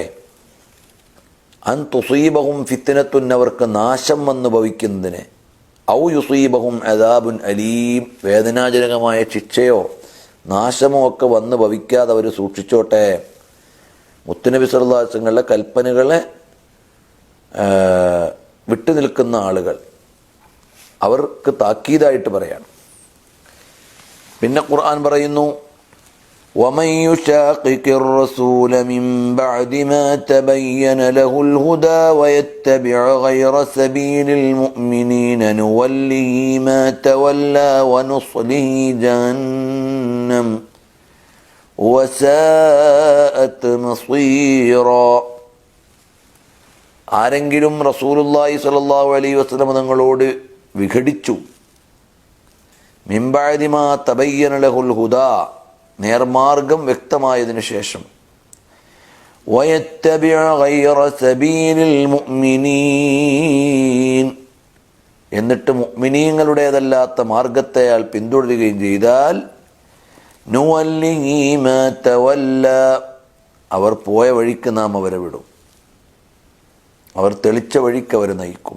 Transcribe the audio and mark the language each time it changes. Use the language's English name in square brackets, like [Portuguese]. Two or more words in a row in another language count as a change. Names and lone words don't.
[Arabic] أن تصيبهم فتنة, [Malayalam] അവർക്ക് നാശം വന്നു ഭവിക്കുന്നതിന്, [Arabic] أو يصيبهم عذاب أليم, [Malayalam] വേദനാജനകമായ ശിക്ഷയോ നാശമോ ഒക്കെ വന്ന് ഭവിക്കാതെ അവർ സൂക്ഷിച്ചോട്ടെ. മുത്തുനബി [Arabic] صلى الله عليه وسلم [Malayalam] കൽപ്പനകളെ വിട്ടുനിൽക്കുന്ന ആളുകൾ, അവർക്ക് താക്കീതായിട്ട് പറയാണ്. പിന്നെ ഖുർആൻ പറയുന്നു, [Arabic] ومن يشاقق الرسول من بعد ما تبين له الهدى ويتبع غير سبيل المؤمنين نوله ما تولى ونصله جهنم وساءت مصيرا. [Malayalam] ആരെങ്കിലും [Arabic] رسول الله صلى الله عليه وسلم [Malayalam] തങ്ങളോട് വിഘടിച്ചു, [Arabic] من بعد ما تبين له الهدى, [Malayalam] നേർമാർഗം വ്യക്തമായതിനു ശേഷം, [Arabic] ويتبع غير سبيل المؤمنين, [Malayalam] എന്നിട്ട് മുഅ്മിനീങ്ങളുടേതല്ലാത്ത മാർഗത്തെ അയാൾ പിന്തുടരുകയും ചെയ്താൽ, [Arabic] نوله ما تولى, [Malayalam] അവർ പോയ വഴിക്ക് നാം അവരെ വിടും, അവർ തെളിച്ച വഴിക്ക് അവരെ നയിക്കും.